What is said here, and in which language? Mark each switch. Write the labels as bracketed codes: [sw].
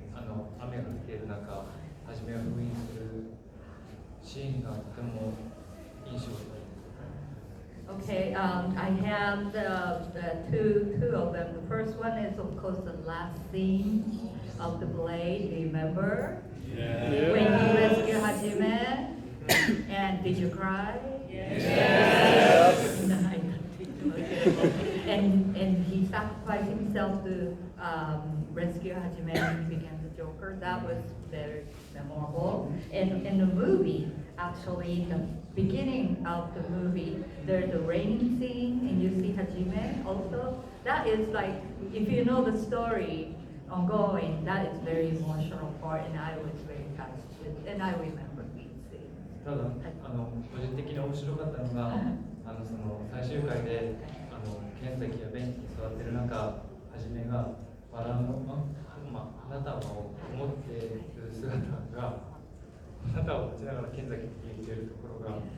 [ja] 雨が降っている中、はじめを封印するシーンがとても印象的。 [en] Okay, I have the two of them. The first one is, of course, the last scene of the blade. Remember? Yeah. When you rescue Hajime, and did you cry? Yes. And he sacrificed himself to rescue Hajime and he became the Joker. That was very memorable. And in the movie, actually, the beginning of the movie, there's a raining scene and you see Hajime also. That is like, if you know the story ongoing, that is very emotional part and I was very touched with, and I remember these scenes. [ja] ただ個人的に面白かったのがその最終回で剣崎やベンチに座ってる中、はじめが笑うの、あなたを思っている姿があなたを立ちながら剣崎に言っているところが